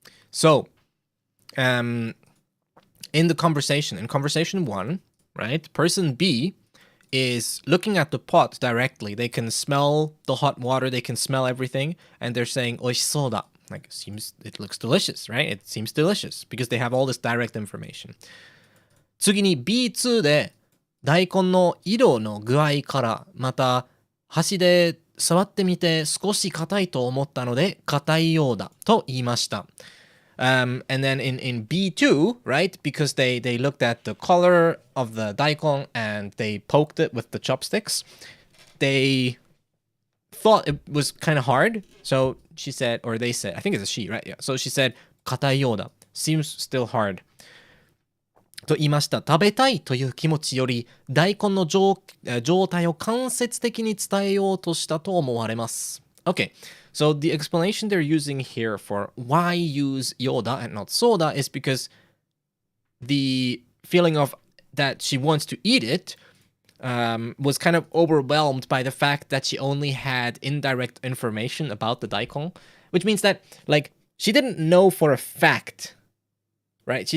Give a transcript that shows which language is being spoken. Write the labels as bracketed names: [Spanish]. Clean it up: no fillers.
[English] So, in the conversation, in conversation 1, right, person B is looking at the pot directly. They can smell the hot water, they can smell everything, and they're saying, [Japanese] 美味しそうだ. [English] Like, it looks delicious, right? It seems delicious because they have all this direct information. [Japanese] 次に B2 で大根の色の具合からまた箸で触ってみて少し硬いと思ったので硬いようだと言いました。 [English] And then in B2, right, because they looked at the color of the daikon and they poked it with the chopsticks, they thought it was kind of hard. So she said, or they said, I think it's a she, right? Yeah. So she said, [Japanese] 硬いようだ. [English] Seems still hard. [Japanese] と言いました。食べたいという気持ちより大根の状態を間接的に伝えようとしたと思われます。 [English] Okay, so the explanation they're using here for why use Yoda and not soda is because the feeling of that she wants to eat it was kind of overwhelmed by the fact that she only had indirect information about the daikon, which means that, like, she didn't know for a fact, right?